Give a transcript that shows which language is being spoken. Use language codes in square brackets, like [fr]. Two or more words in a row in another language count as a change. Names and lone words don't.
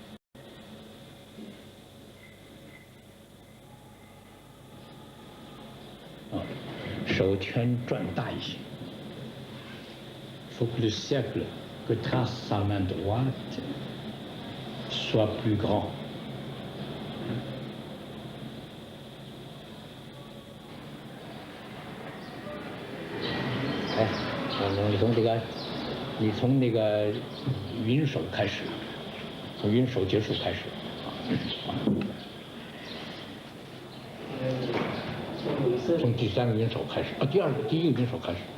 [fr] Il faut que le cercle que trace sa main droite soit plus grand. [zh] 你从那个云手开始，从云手结束开始。从第3个云手开始，第1个云手开始。